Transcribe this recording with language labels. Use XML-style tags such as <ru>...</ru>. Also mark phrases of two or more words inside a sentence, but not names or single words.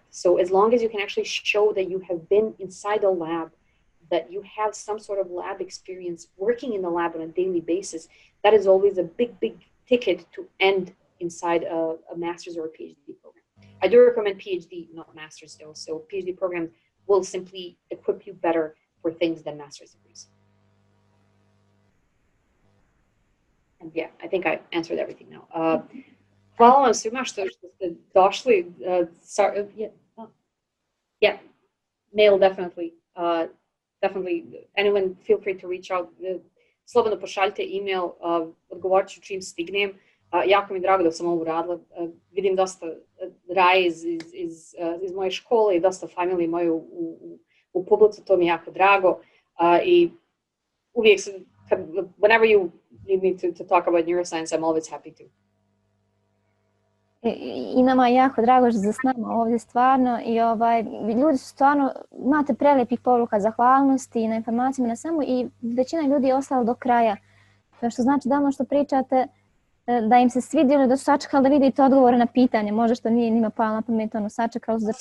<en>So as long as you can actually show that you have been inside a lab, that you have some sort of lab experience working in the lab on a daily basis, that is always a big ticket to end inside a master's or a PhD program. I do recommend PhD, not master's though. So PhD programs will simply equip you better for things than master's degrees. And yeah, I think I answered everything now.</en> <bs>Hvala vam svima što ste došli.</bs> <en>Yeah, mail definitely. Definitely, anyone feel free to reach out.</en> <bs>Slobodno pošaljite email, odgovorit ću čim stignem. Jako mi je drago da sam ovo uradila. Vidim dosta Raje iz moje škole i dosta familije moje u publici, to mi je jako drago. I uvijek sam,</bs> <en>whenever you need me to talk about neuroscience, I'm always happy to.</en> <bs>I nama je jako drago što ste s nama ovdje stvarno, i ljudi su stvarno, imate prelijepih poruka zahvalnosti i na informacijama na svemu, i većina ljudi je ostala do kraja, što znači da ono što pričate da im se svidjelo, da su sačekali da vidite odgovore na pitanje, možda što nije njima palo na pamet, sačekali su da</bs>